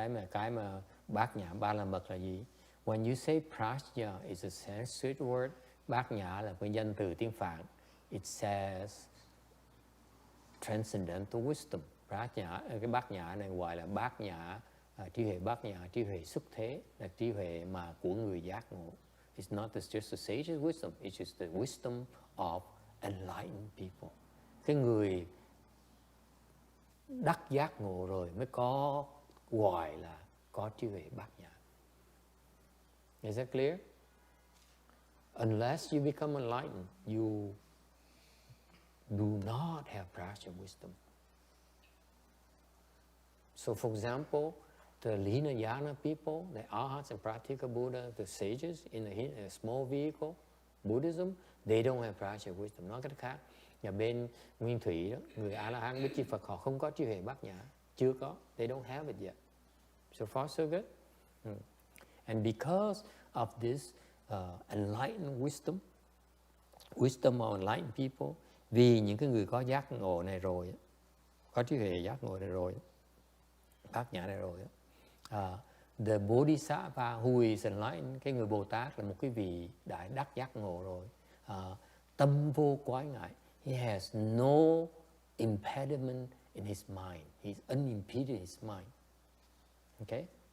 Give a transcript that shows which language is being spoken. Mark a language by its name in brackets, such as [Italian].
[Vietnamese] Cái mà bát nhã ba la mật là gì? [English] When you say Prajna is a Sanskrit word, [Vietnamese] bát nhã là một danh từ tiếng Phạn. [English] It says Transcendental wisdom. [Vietnamese] Cái bát nhã này gọi là bát nhã, trí huệ bát nhã, trí huệ xuất thế, là trí huệ mà của người giác ngộ. [English] It's not just a sage's wisdom, it's just the wisdom of enlightened people. [Vietnamese] Cái người đắc giác ngộ rồi mới có gọi là có trí huệ bát nhã. [English] Is that clear? Unless you become enlightened, you do not have prajna wisdom. So for example, the Hinayana people, the Arhats and Pratyeka Buddha, the sages in a small vehicle, Buddhism, they don't have practical wisdom. [Vietnamese] Nói cách khác, nhà bên Nguyên Thủy đó, người A-la-hán Bích Chi Phật họ không có trí huệ bát nhã, chưa có, [English] they don't have it yet. So far so good. And because of this enlightened wisdom of enlightened people, [Vietnamese] vì những cái người có giác ngộ này rồi, có trí huệ giác ngộ này rồi, bát nhã này rồi, [English] the Bodhisattva who is enlightened, [Vietnamese] cái người Bồ Tát là một cái vị đại đắc giác ngộ rồi, tâm vô quái ngại, [English] he has no impediment in his mind, he's unimpeded in his mind. Okay?